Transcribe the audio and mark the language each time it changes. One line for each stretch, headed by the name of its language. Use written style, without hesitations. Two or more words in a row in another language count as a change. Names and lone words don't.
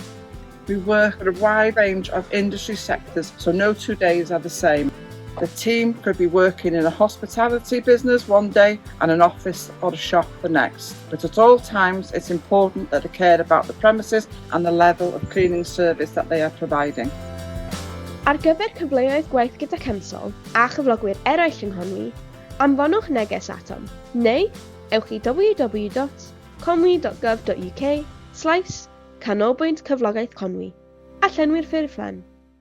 English: We work at a wide range of industry sectors, so no 2 days are the same. The team could be working in a hospitality business one day and an office or a shop the next. But at all times, it's important that they care about the premises and the level of cleaning service that they are providing.
Welsh: Ar gyfer cyfleoedd gwaith gyda Chemsol a chyflogwyr eraill yng Nghonwy, anfonwch neges atom, neu ewch i www.conwy.gov.uk/canolbwynt cyflogaeth Conwy a llenwi'r ffurflen.